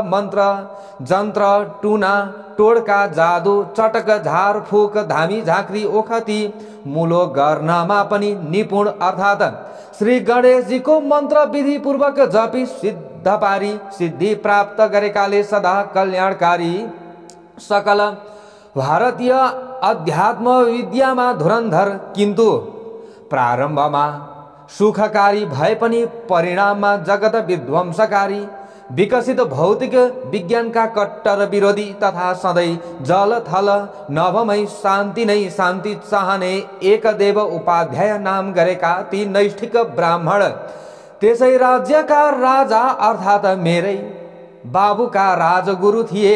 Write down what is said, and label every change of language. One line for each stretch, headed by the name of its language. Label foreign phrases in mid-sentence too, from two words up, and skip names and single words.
Nepali: मन्त्र जन्त्र टुना टोडका जादु चटक झारफुक धामी झाँक्री ओखती मुलो गर्नमा पनि निपुण अर्थात् श्री गणेशजीको मन्त्र विधि पूर्वक जपी सिद्ध पारी सिद्धि प्राप्त गरेकाले सदा कल्याणकारी सकल भारतीय अध्यात्म विद्यामा धुरन्धर किन्तु प्रारम्भमा सुखकारी भए पनि परिणाममा जगत विध्वंसकारी विकसित भौतिक विज्ञानका कट्टर विरोधी तथा सधैँ जल थल नभमै शान्ति नै शान्ति चाहने एकदेव उपाध्याय नाम गरेका ती नैष्ठिक ब्राह्मण त्यसै राज्यका राजा अर्थात् मेरै बाबुका राजगुरु थिए।